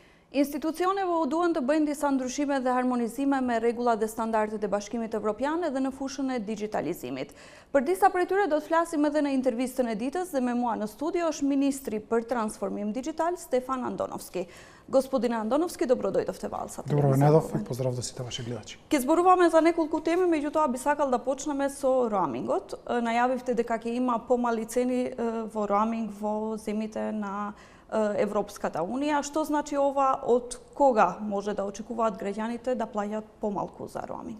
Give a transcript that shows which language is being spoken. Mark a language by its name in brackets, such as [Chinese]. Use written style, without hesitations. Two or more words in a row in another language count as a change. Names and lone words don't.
[Albanian] Institucione duan të bëjnë disa ndryshime dhe harmonizime me rregulla dhe standardet e Bashkimit Evropian edhe në fushën e digitalizimit. Për disa prej tyre do të flasim edhe në intervistën e ditës dhe me mua në studio është Ministri për Transformim Digital Stefan Andonovski. [Macedonian] Господин Андоновски, добро дојдовте во Алса. Добро недов и поздрав до сите ваши гледачи. Ке зборуваме за неколку теми, меѓутоа би сакал да почнеме со роамингот. Најавивте дека ќе има помали цени во роаминг во земите на Европската Унија. Што значи ова, од кога може да очекуваат граѓаните да плаќаат помалку за роаминг?